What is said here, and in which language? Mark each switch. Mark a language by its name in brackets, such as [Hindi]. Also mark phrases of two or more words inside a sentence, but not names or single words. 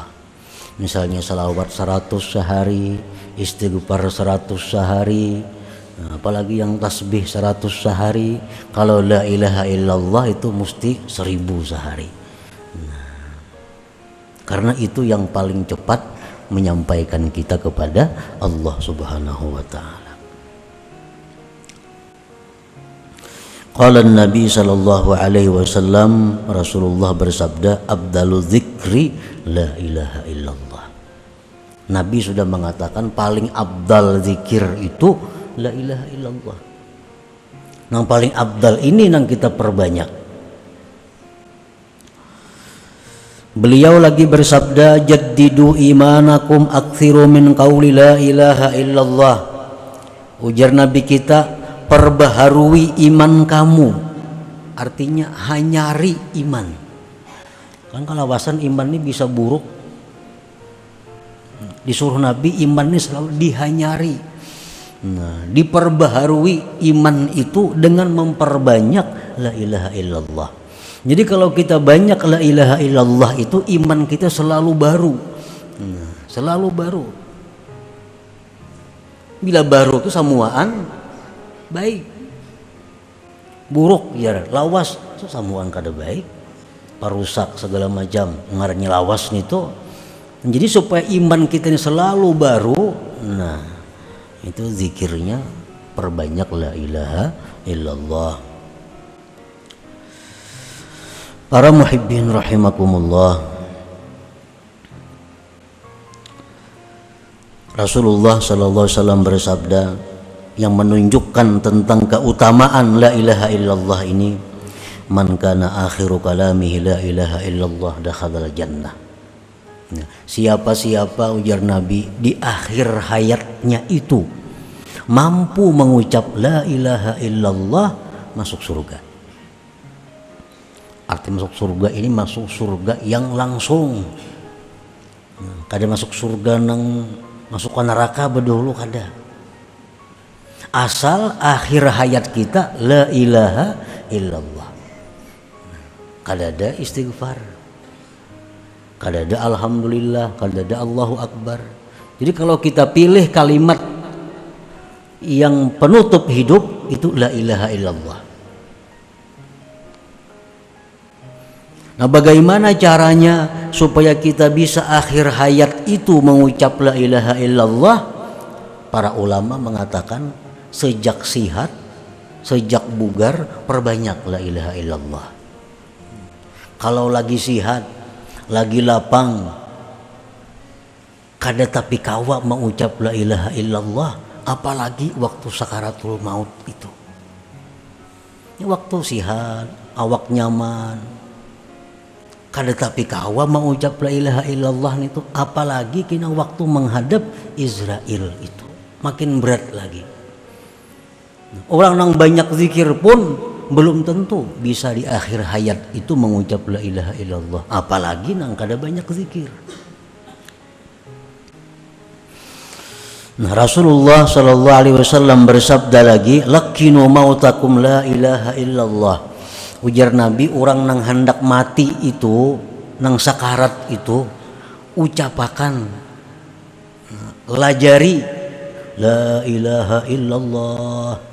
[Indonesian] Misalnya salawat 100 sehari, istighfar 100 sehari, apalagi yang tasbih 100 sehari. Kalau [Arabic] لا إله إلا الله [Indonesian] itu mesti 1000 sehari. Karena itu yang paling cepat menyampaikan kita kepada Allah [Arabic] سبحانه وتعالى. قال النبي صلى الله عليه وسلم, [Indonesian] Rasulullah bersabda, [Arabic] "أفضل الذكر لا إله إلا الله." [Indonesian] Nabi sudah mengatakan paling abdal zikir itu [Arabic] لا إله إلا الله. [Indonesian] Yang paling abdal ini yang kita perbanyak. Beliau lagi bersabda, [Arabic] "جددوا إيمانكم أكثروا من قول لا إله إلا الله." [Banjar] Ujar Nabi kita, perbaharui iman kamu. Artinya hanyari iman. Kan kalau alasan iman ini bisa buruk. Disuruh Nabi iman ini selalu dihanyari. [Indonesian] Nah, diperbaharui iman itu dengan memperbanyak [Arabic] لا إله إلا الله. [Indonesian] Jadi kalau kita banyak [Arabic] لا إله إلا الله [Indonesian] itu iman kita selalu baru. Selalu baru. [Banjar] Bila baru itu samuaan baik. Buruk ya lawas itu samuaan kada baik. Parusak segala macam ngarannya lawas itu. [Indonesian] Jadi supaya iman kita ini selalu baru, nah itu zikirnya perbanyak [Arabic] لا إله إلا الله. [Indonesian] Para [Arabic] محبين رحمكم الله, [Indonesian] Rasulullah [Arabic] صلى الله عليه وسلم [Indonesian] bersabda yang menunjukkan tentang keutamaan [Arabic] لا إله إلا الله [Indonesian] ini, [Arabic] من كان آخر كلامه لا إله إلا الله دخل الجنة. [Banjar] Siapa-siapa, ujar Nabi, di akhir hayatnya itu mampu mengucap [Arabic] لا إله إلا الله, [Indonesian] masuk surga. Arti masuk surga ini masuk surga yang langsung. [Banjar] Kada masuk surga nang masuk ke neraka bedulu kada. [Indonesian] Asal akhir hayat kita [Arabic] لا إله إلا الله. [Banjar] Kada ada istighfar, kada ada alhamdulillah, kada ada [Arabic] الله أكبر. [Indonesian] Jadi kalau kita pilih kalimat yang penutup hidup itu [Arabic] لا إله إلا الله. [Indonesian] Nah, bagaimana caranya supaya kita bisa akhir hayat itu mengucap [Arabic] لا إله إلا الله? [Indonesian] Para ulama mengatakan sejak sihat, sejak bugar perbanyak [Arabic] لا إله إلا الله. [Banjar] Kalau lagi sihat, lagi lapang, kada tapi kawa mengucap [Arabic] لا إله إلا الله, [Banjar] apalagi waktu [Arabic] سكرات الموت [Banjar] itu. Ini waktu sihat, awak nyaman, kada tapi kawa mengucap [Arabic] لا إله إلا الله [Banjar] itu, apalagi kena waktu menghadap Israel itu makin berat lagi. [Indonesian] Orang yang banyak zikir pun belum tentu bisa di akhir hayat itu mengucap [Arabic] لا إله إلا الله, [Banjar] apalagi nang kada banyak zikir. [Arabic] Nah, Rasulullah صلى الله عليه وسلم [Indonesian] bersabda lagi, [Arabic] "لقنوا موتاكم لا إله إلا الله." [Banjar] Ujar Nabi, orang nang hendak mati itu, nang sakarat itu, ucapakan, lajari [Arabic] لا إله إلا الله.